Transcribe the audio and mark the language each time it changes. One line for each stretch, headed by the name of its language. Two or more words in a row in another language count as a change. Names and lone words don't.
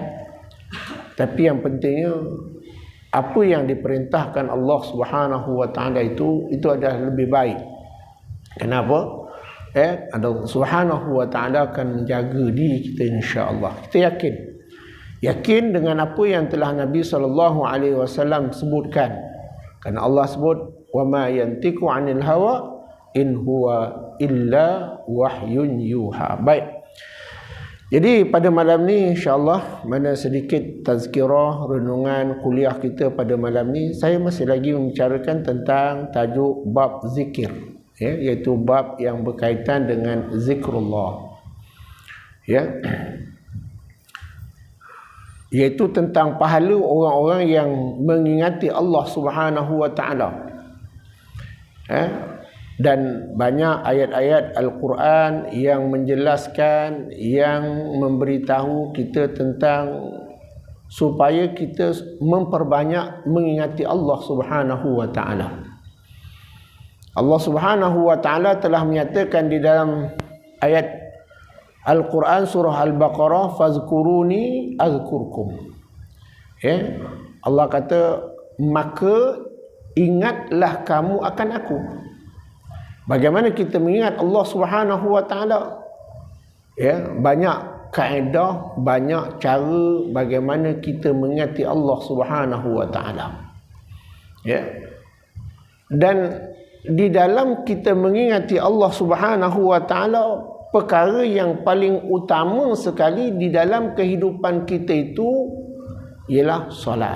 Malay: Tapi yang pentingnya apa yang diperintahkan Allah
Arabic: سبحانه وتعالى
Malay: itu adalah lebih baik. Kenapa? Allah
Arabic: سبحانه وتعالى
Malay: akan menjaga diri kita,
Arabic: إن شاء الله.
Malay: Kita yakin dengan apa yang telah Nabi
Arabic: صلى الله عليه وسلم
Malay: sebutkan. Karena Allah sebut
Arabic: وما ينطق عن الهوى إن هو إلا وحي يوحى.
Malay: Baik. Jadi pada malam ni,
Arabic: إن شاء الله,
Malay: mana sedikit tazkirah renungan kuliah kita pada malam ni, saya masih lagi membicarakan tentang tajuk bab zikir, iaitu bab yang berkaitan dengan zikrullah, iaitu tentang pahala orang-orang yang mengingati Allah
Arabic: سبحانه وتعالى.
Malay: Dan banyak ayat-ayat Al-Quran yang menjelaskan, yang memberitahu kita tentang supaya kita memperbanyak mengingati Allah
Arabic: سبحانه وتعالى.
Malay: Allah
Arabic: سبحانه وتعالى
Malay: telah menyatakan di dalam ayat Al-Quran surah Al-Baqarah,
Arabic: فاذكروني أذكركم.
Malay: Allah kata, maka ingatlah kamu akan aku. Bagaimana kita mengingat Allah
Arabic: سبحانه وتعالى?
Malay: Banyak kaedah, banyak cara bagaimana kita mengingati Allah
Arabic: سبحانه وتعالى.
Malay: Dan di dalam kita mengingati Allah
Arabic: سبحانه وتعالى,
Malay: perkara yang paling utama sekali di dalam kehidupan kita itu ialah solat.